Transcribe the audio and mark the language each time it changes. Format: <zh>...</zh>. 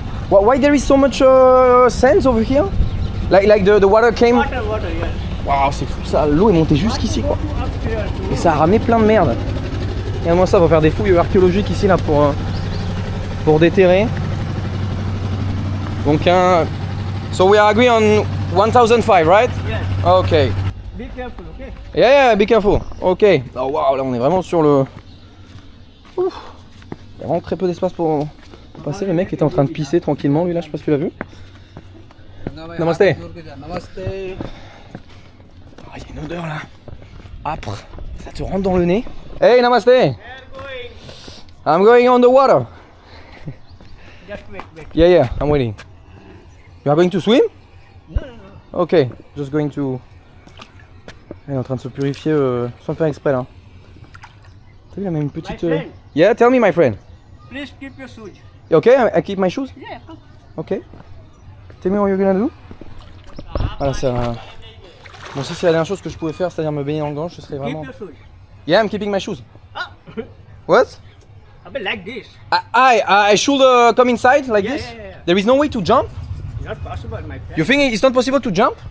<en>Why there is so much sands over here? Like the water came. Water, yes.</en> <fr>Waouh, c'est fou ça. L'eau est montée jusqu'ici quoi.</fr> <en>Upstairs.</en> <fr>Et ça a ramené plein de merde. Regarde-moi ça, on va faire des fouilles archéologiques ici là pour déterrer.</fr> <en>Donc so we are agree on 1,005, right? Yes. Okay. Be careful, okay? Yeah, be careful. Ok.</en> <fr>Oh waouh, là on est vraiment sur le. Ouf. Il y a vraiment très peu d'espace pour passer. Le mec était en train de pisser tranquillement, lui là, je sais pas si tu l'as vu.</fr> <hi>Namaste. Namaste.</hi> <fr>Ah, il y a une odeur là. Âpre. Ça te rentre dans le nez. Hey, namaste.</fr> <en>I'm going on the water. Just wait. Yeah, I'm waiting. You are going to swim? No. Ok, just going to.</en> <fr>Il est en train de se purifier sans le faire exprès là. T'as vu, il a même une petite.</fr> <en>My friend. Yeah, tell me, my friend. Please keep your shoes. Okay, I keep my shoes? Yeah, come. Ok. Tell me what you're gonna do?</en> <fr>Voilà, ça. Bon, si c'est la dernière chose que je pouvais faire, c'est-à-dire me baigner dans le gange, ce serait vraiment.</fr> <en>Keep your shoes. Yeah, I'm keeping my shoes. Ah. What? A bit like this. I should come inside like this? Yeah. There is no way to jump? Not possible, my friend. You think it's not possible to jump?</en>